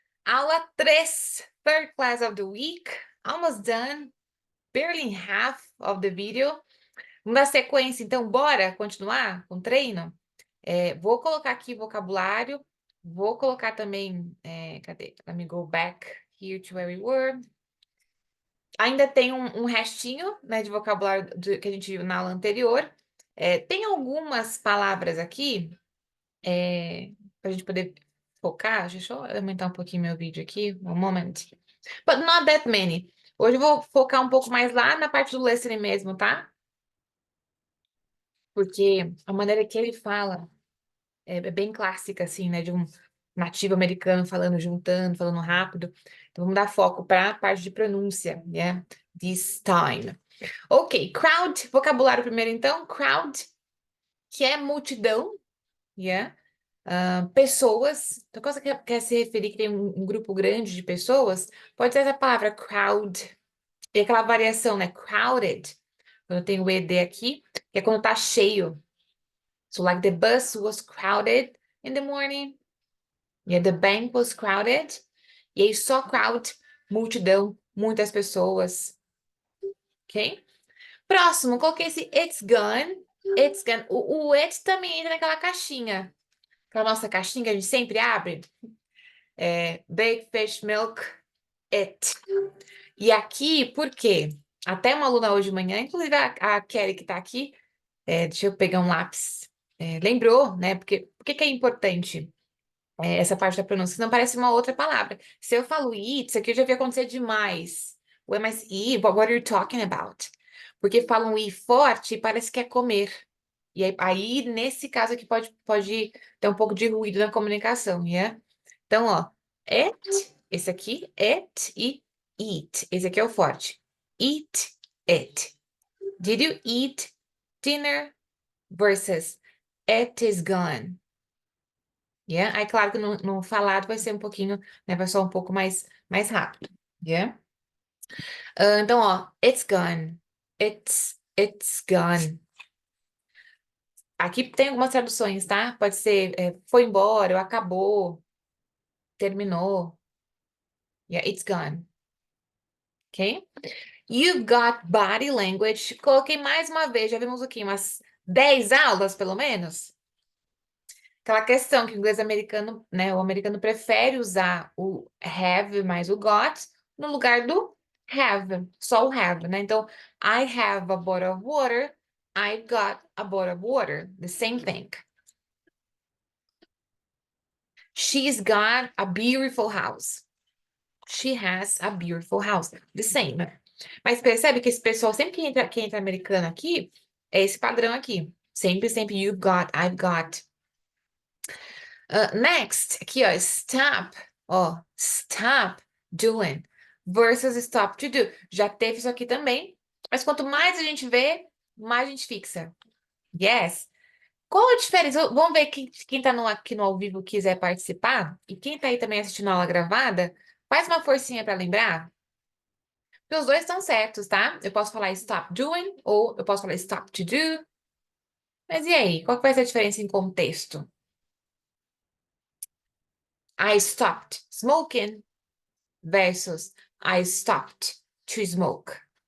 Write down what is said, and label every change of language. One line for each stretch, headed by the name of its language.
Portuguese: Aula 3,
English: third class of the week. Almost done. Barely half of the video.
Portuguese: Vamos dar sequência, então, bora continuar com o treino? Vou colocar aqui vocabulário. Vou colocar também... cadê?
English: Let me go back here to where we were.
Portuguese: Ainda tem um restinho, né, de vocabulário que a gente viu na aula anterior. Tem algumas palavras aqui... para a gente poder focar. Deixa eu aumentar um pouquinho meu vídeo aqui. Um moment.
English: But not that many.
Portuguese: Hoje eu vou focar um pouco mais lá na parte do listening mesmo, tá? Porque a maneira que ele fala é bem clássica, assim, né? De um nativo americano falando, juntando, falando rápido. Então vamos dar foco para a parte de pronúncia, né?
English: This time.
Portuguese: Ok, crowd, vocabulário primeiro então. Crowd, que é multidão, yeah? Pessoas. Então, quando você quer se referir que tem um grupo grande de pessoas, pode ser essa palavra crowd. E aquela variação, né? Crowded. Quando tem o ED aqui, que é quando tá cheio.
English: So, like the bus was crowded in the morning. Yeah, the bank was crowded.
Portuguese: E aí, só crowd, multidão, muitas pessoas. Ok? Próximo, coloquei esse it's gone. It's gone. O it também entra naquela caixinha. Aquela nossa caixinha que a gente sempre abre. Bake, fish, milk, it. E aqui, por quê? Até uma aluna hoje de manhã, inclusive a Kelly que tá aqui, deixa eu pegar um lápis, lembrou, né? Por que é importante essa parte da pronúncia? Não parece uma outra palavra. Se eu falo eat, isso aqui eu já vi acontecer demais. Ué, mas
English: eat, what are you talking about?
Portuguese: Porque falam i forte e parece que é comer. E aí, nesse caso aqui, pode ter um pouco de ruído na comunicação, yeah? Então, ó, it, esse aqui, it e eat. Esse aqui é o forte.
English: Eat it. Did you eat dinner? Versus it is gone. Yeah?
Portuguese: Aí, claro que no falado vai ser um pouquinho, né? Vai ser um pouco mais rápido. Yeah? Então, ó, it's gone. It's gone. Aqui tem algumas traduções, tá? Pode ser foi embora, ou acabou, terminou.
English: Yeah, it's gone. Ok? You've got body language.
Portuguese: Coloquei mais uma vez, já vimos aqui umas 10 aulas, pelo menos. Aquela questão que o inglês americano, né? O americano prefere usar o have mais o got no lugar do have, só o have, né?
English: Então, I have a bottle of water. I've got a bottle of water. The same thing. She's got a beautiful house. She has a beautiful house. The same.
Portuguese: Mas percebe que esse pessoal, sempre que entra americano aqui, é esse padrão aqui. Sempre, you've got, I've got. Next, aqui, ó, stop. Ó, stop doing versus stop to do. Já teve isso aqui também. Mas quanto mais a gente vê, mais a gente fixa. Yes. Qual a diferença? Vamos ver quem tá aqui no ao vivo quiser participar. E quem tá aí também assistindo a aula gravada, faz uma forcinha para lembrar. Porque os dois estão certos, tá? Eu posso falar stop doing ou eu posso falar stop to do. Mas e aí? Qual que vai ser a diferença em contexto?
English: I stopped smoking versus I stopped to smoke.